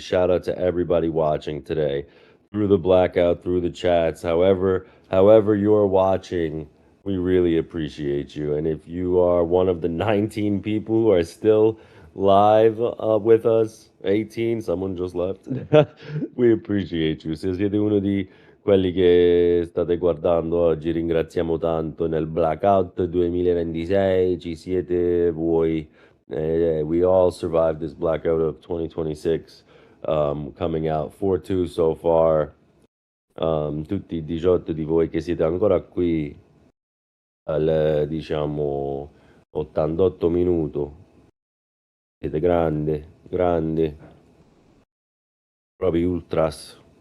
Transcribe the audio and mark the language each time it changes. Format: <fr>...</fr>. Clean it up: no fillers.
<en>Shout out to everybody watching today through the blackout, through the chats, however you're watching. We really appreciate you. And if you are one of the 19 people who are still live with us, 18, someone just left. We appreciate you.</en> <it>Se siete uno di quelli che state guardando oggi, ringraziamo tanto. Nel blackout 2026 ci siete voi.</it> <en>We all survived this blackout of 2026, coming out 4-2 so far.</en> <it>Tutti i 18 di voi che siete ancora qui al, diciamo, 88 minuto. Siete grandi, grandi, proprio ultras.</it>